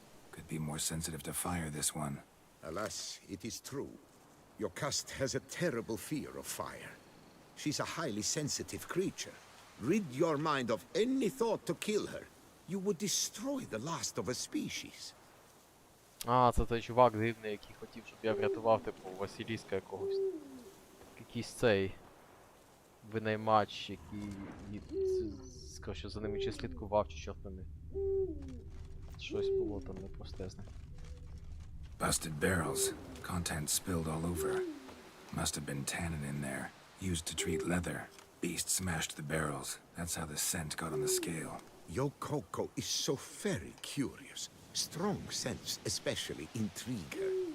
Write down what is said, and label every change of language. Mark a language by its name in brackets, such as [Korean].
[English] Could be more sensitive to fire, this one. Alas, it is true. Your caste has a terrible fear of fire. She's a highly sensitive creature. Rid your mind of any thought to kill her. You would destroy the last of a species. [Ukrainian] А, це той чувак дивний, який хотів, щоб я врятував, типу, Василіска якогось. Якийсь цей винаймач, який сказав, що за ними чи слідкував, чи чорт ними. Щось було там непростезне. [English] Busted barrels. Contents spilled all over. Must have been tannin in there. Used to treat leather. Beast smashed the barrels. That's how the scent got on the scale. Yokoko is so very curious. Strong scents especially intrigue her.